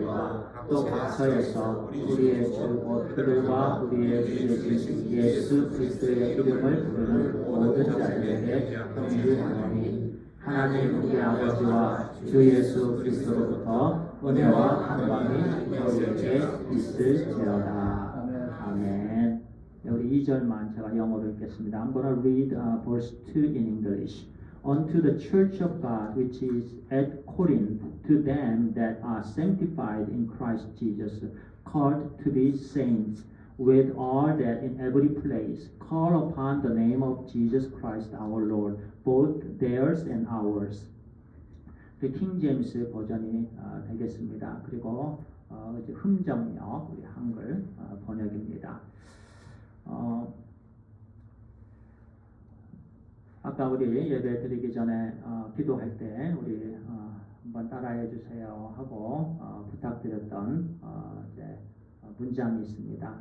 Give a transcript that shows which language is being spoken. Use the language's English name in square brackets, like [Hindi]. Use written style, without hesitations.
[Korean] 자들과 또 각처에서 우리의 주 곧 그들과 우리의 주 되신 예수 그리스도의 이름을 부르는 모든 자들에게 경유하노니 하나님 우리 아버지와 주 예수 그리스도로부터 은혜와 평강이 너희에게 있을지어다. 아멘. 우리 2절만 제가 영어로 읽겠습니다. [English] I'm going to read verse 2 in English. Unto the church of God which is at Corinth, to them that are sanctified in Christ Jesus, called to be saints, with all that in every place call upon the name of Jesus Christ our Lord, both theirs and ours. [Korean] 킹 제임스 버전이 되겠습니다. 그리고 이제 흠정역 우리 한글 번역입니다. 아까 우리 예배 드리기 전에 기도할 때 우리 한번 따라해 주세요 하고 부탁드렸던 이제 문장이 있습니다.